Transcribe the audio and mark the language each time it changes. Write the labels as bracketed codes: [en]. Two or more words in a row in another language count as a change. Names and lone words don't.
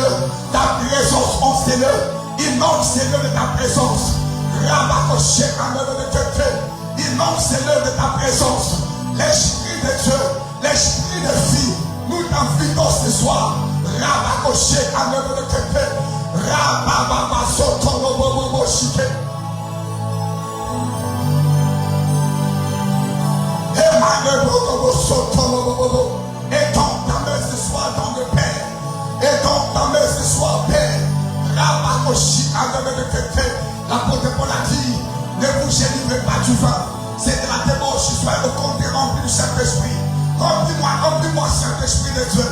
[fr] Ta présence enseigne-le. Inonce-le de ta présence. Inonce-le de ta présence. L'Esprit de Dieu, l'Esprit de vie, nous t'invitons ce soir. Rabakoché, Amen de Kepe, Rababa Sotono Bobo Shike. Emmanuel Bobo Sotono Bobo. Étends ta main ce soir dans le Père. Étends ta main ce soir, Père. Rabakoshi, Amen de Kepe. L'apôtre Paul a dit, ne vous génivrez pas du vin. C'est de la débauche, soyez au compte rempli du Saint-Esprit. Remplis-moi, Saint-Esprit de Dieu.